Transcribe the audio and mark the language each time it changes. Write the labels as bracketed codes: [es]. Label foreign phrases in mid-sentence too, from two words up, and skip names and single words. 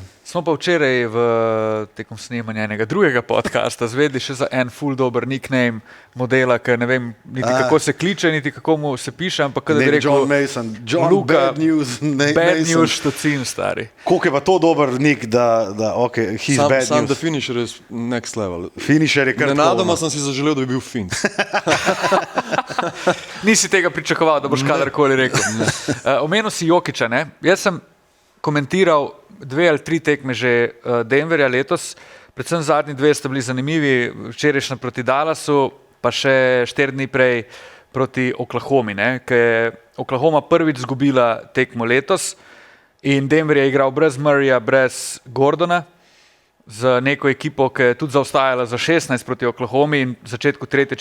[sl] Smo pa včeraj tekom snemanja enega drugega podcasta zvedli še za en full dober nickname modela, ker ne vem niti kako se kliče, niti kako mu se piše, ampak kada bi rekel John Mason, Luka, [en] Bad News, [sl] Bad News Štocin, stari. Koliko je pa to dober nick, da [en] he's Bad News. [sl] Sam The Finisher je [en] next level. [sl] Finisher je kar nenadoma sem si zaželel, da bi bil Fin. Nisi tega pričakoval, da boš kadarkoli rekel. Omenil si Jokića, ne? Jaz sem komentiral 2 ali 3 tekme že Denverja letos, predvsem zadnji 2 sta bili zanimivi, včerajšnja proti Dallasu, pa še 4 dni prej proti Oklahomi, ker je Oklahoma prvič zgubila tekmo letos in Denver je igral brez Murrayja, brez Gordona, z neko ekipo, ki je tudi zaostajala za 16 proti Oklahomi in v začetku 3.